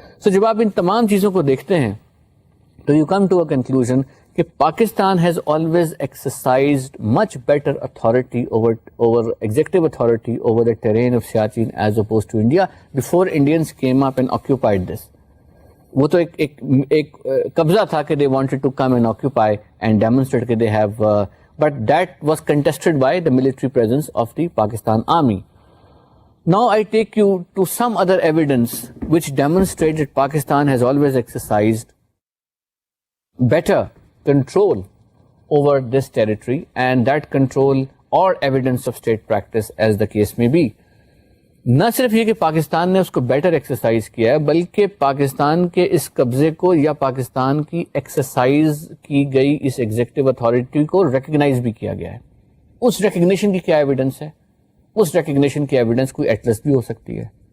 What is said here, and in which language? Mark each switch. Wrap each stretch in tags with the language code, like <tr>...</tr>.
<en>so</en> <ur>جب آپ ان تمام چیزوں کو دیکھتے ہیں تو</ur> <en>You come to a conclusion کہ Pakistan has always exercised much better authority over executive authority over the terrain of Siachen as oppose to India before Indians came up and occupied this.</en> <ur>وہ تو ایک قبضہ تھا کہ</ur> <en>They wanted to come and occupy and demonstrate کہ they have, but that was contested by the military presence of the Pakistan army. Now I take you to some other evidence which demonstrated Pakistan has always exercised better control over this territory, and that control or evidence of state practice as the case may be.</en> <ur>نہ صرف یہ کہ پاکستان نے اس کو better exercise کیا ہے, بلکہ پاکستان کے اس قبضے کو یا پاکستان کی ایکسرسائز کی گئی اس ایگزیکٹو اتھارٹی کو ریکگنائز بھی کیا گیا ہے. اس ریکگنیشن کی کیا ایویڈنس ہے؟ اس ریکگنیشن کی ایویڈنس کوئی ایٹلس بھی ہو سکتی ہے.</ur>